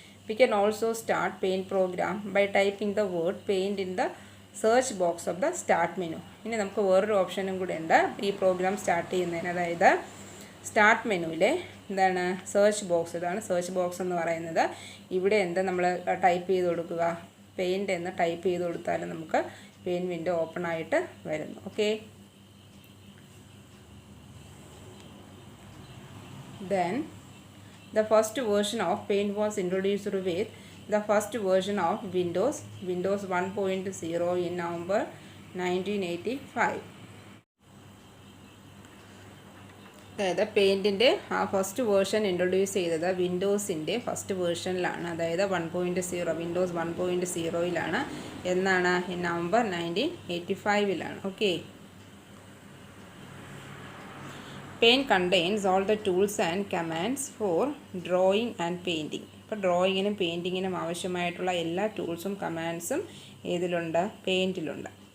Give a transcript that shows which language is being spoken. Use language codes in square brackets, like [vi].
[en] We can also start paint program by typing the word paint in the search box of the start menu. [ml] ഇനി നമുക്ക് വേറൊരു ഓപ്ഷനും കൂടെ ഉണ്ട് ഈ പ്രോഗ്രാം സ്റ്റാർട്ട് ചെയ്യുന്നതിന്. അതായത് സ്റ്റാർട്ട് മെനുവിലെ സെർച്ച് ബോക്സ്. ഇതാണ് സെർച്ച് ബോക്സ് എന്ന് പറയുന്നത്. ഇവിടെ നമ്മൾ ടൈപ്പ് ചെയ്ത് കൊടുക്കുക. പെയിൻറ്റ് എന്ന് ടൈപ്പ് ചെയ്ത് കൊടുത്താൽ നമുക്ക് പെയിൻറ്റ് വിൻഡോ ഓപ്പൺ ആയിട്ട് വരുന്നു. Okay. [en] Then the first version of Paint was introduced with the first version of Windows 1.0 in November 1985. [ml] അതായത് പെയിൻറ്റിൻ്റെ ആ ഫസ്റ്റ് വേർഷൻ ഇൻട്രൊഡ്യൂസ് ചെയ്തത് വിൻഡോസിൻ്റെ ഫസ്റ്റ് വേർഷനിലാണ്. അതായത് 1.0 വിൻഡോസ് 1.0 എന്നാണ്? November 1985. Okay. [en] Paint contains all the tools and commands for drawing and painting. [ml] ഇപ്പോൾ ഡ്രോയിങ്ങിനും പെയിൻറ്റിങ്ങിനും ആവശ്യമായിട്ടുള്ള എല്ലാ ടൂൾസും കമാൻഡ്സും ഏതിലുണ്ട്? പെയിൻറ്റിലുണ്ട്.